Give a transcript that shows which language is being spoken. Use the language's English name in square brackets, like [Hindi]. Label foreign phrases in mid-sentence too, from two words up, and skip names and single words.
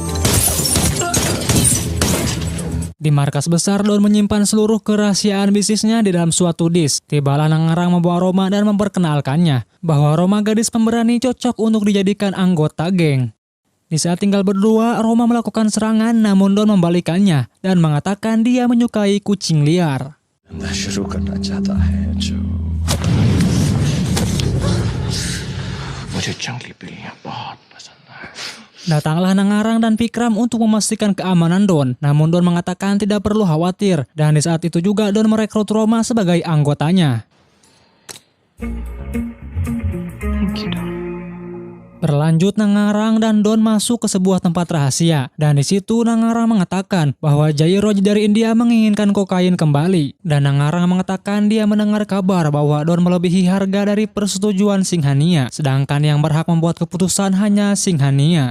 [Indonesian] Di markas besar, Don menyimpan seluruh kerahasiaan bisnisnya di dalam suatu disk. Tibalah Nangarang membawa Roma dan memperkenalkannya bahwa Roma gadis pemberani cocok untuk dijadikan anggota geng. Di saat tinggal berdua, Roma melakukan serangan namun Don membalikannya dan mengatakan dia menyukai kucing liar. [Hindi] धंधा शुरू करना चाहता है जो मुझे जंगली बिल्लियां बहुत पसंद है. [Indonesian] Datanglah Nangarang dan Pikram untuk memastikan keamanan Don, namun Don mengatakan tidak perlu khawatir, dan di saat itu juga Don merekrut Roma sebagai anggotanya. Berlanjut, Nangarang dan Don masuk ke sebuah tempat rahasia, dan di situ Nangarang mengatakan bahwa Jairoj dari India menginginkan kokain kembali, dan Nangarang mengatakan dia mendengar kabar bahwa Don melebihi harga dari persetujuan Singhania, sedangkan yang berhak membuat keputusan hanya Singhania.